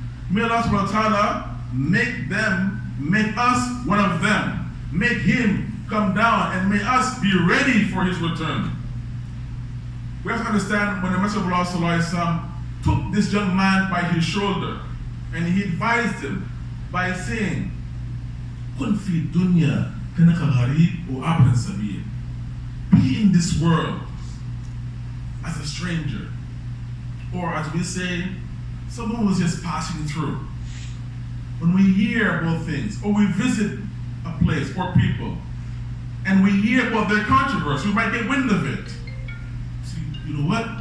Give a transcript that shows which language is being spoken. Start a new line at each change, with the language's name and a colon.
English: May Allah subhanahu wa ta'ala make us one of them. Make him come down and may us be ready for his return. We have to understand when the Messenger of Allah took this young man by his shoulder and he advised him by saying,
Arabic: كن في الدنيا كأنك غريب وعابر سبيل.
English: Be in this world as a stranger, or as we say, someone who's just passing through. When we hear about things, or we visit a place or people, and we hear about their controversy, we might get wind of it. So, you know what?